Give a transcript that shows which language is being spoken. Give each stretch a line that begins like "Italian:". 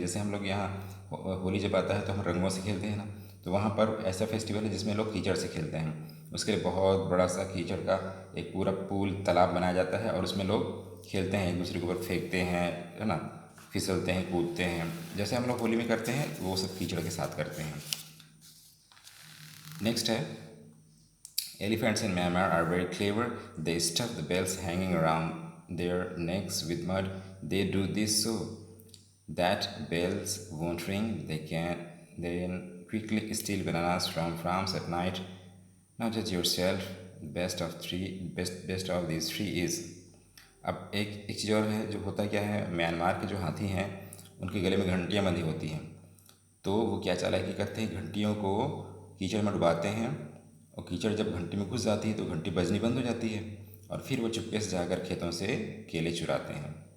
Hindi: जैसे हम लोग यहाँ होली जब आता है तो हम रंगों से खेलते हैं ना, तो वहाँ पर ऐसा फेस्टिवल है जिसमें लोग कीचड़ से खेलते हैं। उसके लिए बहुत बड़ा सा कीचड़ का एक पूरा पूल तालाब बनाया जाता है और उसमें लोग खेलते हैं, एक दूसरे के ऊपर फेंकते हैं, है ना, फिसलते हैं, कूदते हैं, जैसे हम लोग होली में करते हैं वो सब कीचड़ के साथ करते हैं। नेक्स्ट है
English: Elephants in Myanmar are very clever. They stuff the bells hanging around their necks with mud. They do this so that bells won't ring. They can then quickly steal bananas from farms at night. Now judge yourself. Best of these 3 is.
Hindi: अब एक चीज़ और है, जो होता क्या है, Myanmar के जो हाथी हैं उनके गले में घंटियाँ बंधी होती हैं। तो वो क्या चालाकी करते हैं, घंटियों को कीचड़ में डुबाते हैं, और कीचड़ जब घंटी में घुस जाती है तो घंटी बजनी बंद हो जाती है, और फिर वो चुपके से जाकर खेतों से केले चुराते हैं।